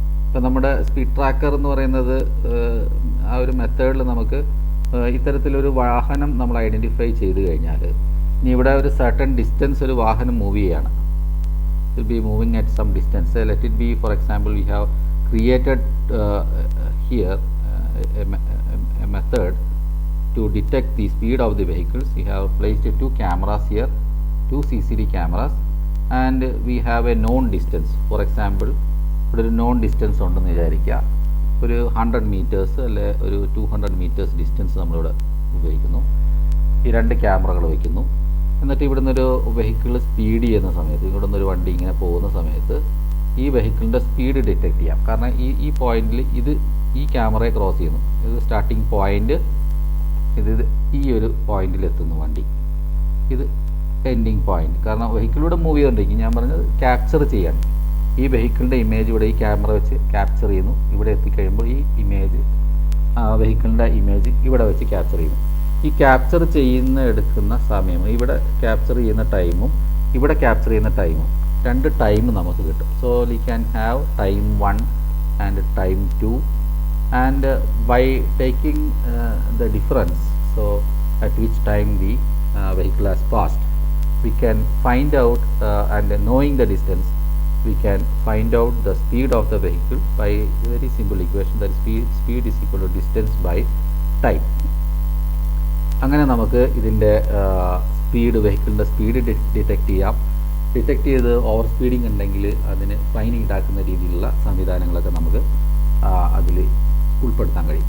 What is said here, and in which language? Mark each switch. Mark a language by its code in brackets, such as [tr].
[ml] ഇപ്പോൾ നമ്മുടെ speed tracker എന്ന് പറയുന്നത് ആ ഒരു മെത്തേഡിൽ നമുക്ക് ഇത്തരത്തിലൊരു വാഹനം നമ്മൾ ഐഡൻറ്റിഫൈ ചെയ്ത് കഴിഞ്ഞാൽ ഇനി ഇവിടെ ഒരു സർട്ടൺ ഡിസ്റ്റൻസ് ഒരു വാഹനം മൂവ് ചെയ്യുകയാണ്, [en] Will be moving at some distance. Let it be for example we have created here a method to detect the speed of the vehicles. We have placed 2 cameras here, 2 CCD cameras, and we have a known distance. For example, [ml] ഇവിടെ ഒരു known distance ഉണ്ടെന്ന് വിചാരിക്കുക. ഒരു 100 meters അല്ലെ ഒരു 200 meters distance നമ്മളിവിടെ ഉപയോഗിക്കുന്നു. ഈ 2 ക്യാമറകൾ വയ്ക്കുന്നു. എന്നിട്ട് ഇവിടുന്ന് ഒരു വെഹിക്കിൾ സ്പീഡ് ചെയ്യുന്ന സമയത്ത്, ഇവിടുന്ന് ഒരു വണ്ടി ഇങ്ങനെ പോകുന്ന സമയത്ത് ഈ വെഹിക്കിളിൻ്റെ സ്പീഡ് ഡിറ്റക്ട് ചെയ്യാം. കാരണം ഈ പോയിന്റിൽ ഈ ക്യാമറയെ ക്രോസ് ചെയ്യുന്നു. ഇത് സ്റ്റാർട്ടിങ് പോയിന്റ്, ഇത് ഈ ഒരു പോയിന്റിൽ എത്തുന്നു വണ്ടി, ഇത് എൻഡിങ് പോയിന്റ്. കാരണം വെഹിക്കിളിലൂടെ മൂവ് ചെയ്തുകൊണ്ടിരിക്കും. ഞാൻ പറഞ്ഞത് ക്യാപ്ചർ ചെയ്യാൻ ഈ വെഹിക്കിളിൻ്റെ ഇമേജ് ഇവിടെ ഈ ക്യാമറ വെച്ച് ക്യാപ്ചർ ചെയ്യുന്നു. ഇവിടെ എത്തിക്കഴിയുമ്പോൾ ഈ ഇമേജ് വെഹിക്കിളിൻ്റെ ഇമേജ് ഇവിടെ വെച്ച് ക്യാപ്ചർ ചെയ്യുന്നു. ഈ ക്യാപ്ചർ എടുക്കുന്ന സമയം, ഇവിടെ ക്യാപ്ചർ ചെയ്യുന്ന ടൈമും ഇവിടെ ക്യാപ്ചർ ചെയ്യുന്ന ടൈമും 2 ടൈം നമുക്ക് കിട്ടും. [en] So we can have time 1 and time 2. And by taking the difference, so at which time the vehicle has passed, we can find out and knowing the distance, we can find out the speed of the vehicle by a very simple equation, that speed is equal to distance by time. [ml] അങ്ങനെ നമുക്ക് ഇതിൻ്റെ speed, വെഹിക്കിളിൻ്റെ speed detect ചെയ്യാം. Detect ചെയ്ത് over speeding ഉണ്ടെങ്കിൽ അതിന് fine ഈടാക്കുന്ന രീതിയിലുള്ള സംവിധാനങ്ങളൊക്കെ നമുക്ക് അതിൽ ഉൾപ്പെടുത്താൻ കഴിയും.